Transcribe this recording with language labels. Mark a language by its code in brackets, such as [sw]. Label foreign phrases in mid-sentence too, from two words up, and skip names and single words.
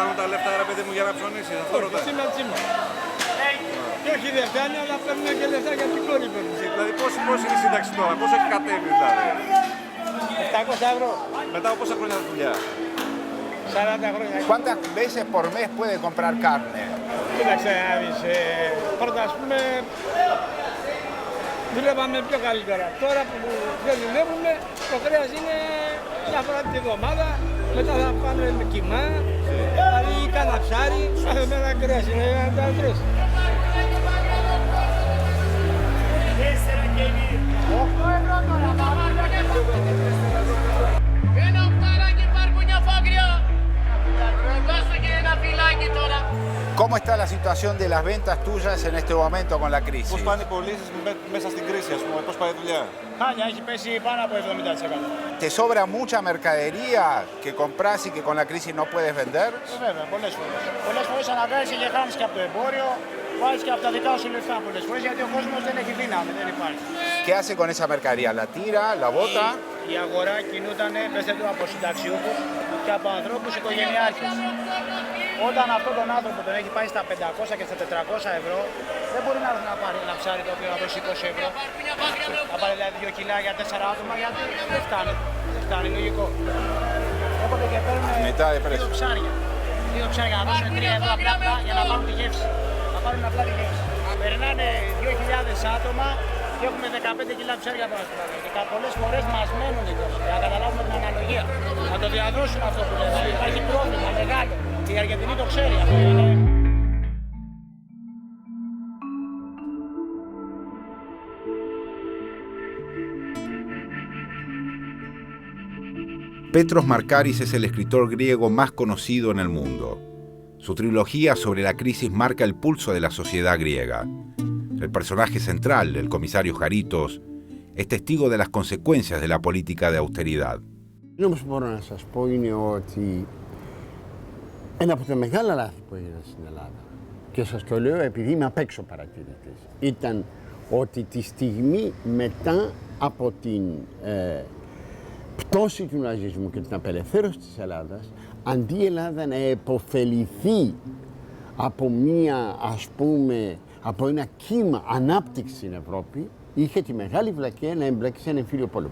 [es] ¿Cuántas veces por mes puede comprar carne? [el] δουλεύαμε πιο καλύτερα. Τώρα που δεν δουλεύουμε, το κρέας είναι μια φορά την εβδομάδα, μετά θα πάνε με κιμά, δηλαδή κάνα ψάρι, κάθε μέρα κρέας είναι να τα τρεις. Ένα οχτάρακι παρπουνιά φάγρια. Δώστε και ένα φυλάκι τώρα. [es] ¿Cómo está la situación de las ventas tuyas en este momento con la crisis? [el] Πώς πάνε οι πωλήσεις μέσα στην κρίση, ας πούμε, πώς πάει η δουλειά? Χάλια, έχει πέσει πάνω από 70%. [es] ¿Te sobra mucha mercadería que compras y que con la crisis no puedes vender? [el] Βέβαια, πολλές φορές. Πολλές φορές αναγκάζεσαι και χάνεις και από το εμπόριο, βάζεις και από τα δικά σου λεφτά πολλές φορές, γιατί ο κόσμος δεν έχει δύναμη, δεν υπάρχει. [es] ¿Qué hace con esa mercadería? ¿La tira? ¿La bota? [el] Η αγορά κινούταν, πέστε του, από συνταξιούχους και από ανθρώπους οικογενειάρχες. Όταν αυτόν τον άνθρωπο τον έχει πάει στα 500 και στα 400 ευρώ, δεν μπορεί να έρθει να πάρει ένα ψάρι το οποίο να δώσει 20 ευρώ. Να πάρει δηλαδή 2 κιλά για 4 άτομα, γιατί δεν φτάνει. Δεν φτάνει, λογικό. Οπότε και παίρνουν δύο ψάρια. Δύο ψάρια να δώσουν 3 ευρώ απλά για να πάρουν τη γεύση. Να πάρουν απλά τη γεύση. Περνάνε 2.000 άτομα και έχουμε 15 κιλά ψάρια πάνω στην αγορά. Και πολλές φορές μας μένουν για να καταλάβουμε την αναλογία. Να το διαδώσουμε αυτό που λέμε. Υπάρχει πρόβλημα μεγάλο. Η Αργεντινή το ξέρει αυτό. [es] Petros Markaris es el escritor griego más conocido en el mundo. Su trilogía sobre la crisis marca el pulso de la sociedad griega. El personaje central, el comisario Jaritos, es testigo de las consecuencias de la política de austeridad. [el] Όμως μπορώ να σας πω είναι ότι ένα από τα μεγάλα λάθη που έγιναν στην Ελλάδα, και σας το λέω επειδή είμαι απ' έξω παρατηρητής, ήταν ότι τη στιγμή μετά από την πτώση του ναζισμού και την απελευθέρωση της Ελλάδας, αντί η Ελλάδα να επωφεληθεί από μία, ας πούμε, από ένα κύμα ανάπτυξη στην Ευρώπη, είχε τη μεγάλη βλακεία να εμπλέξει σε ένα εμφύλιο πόλεμο.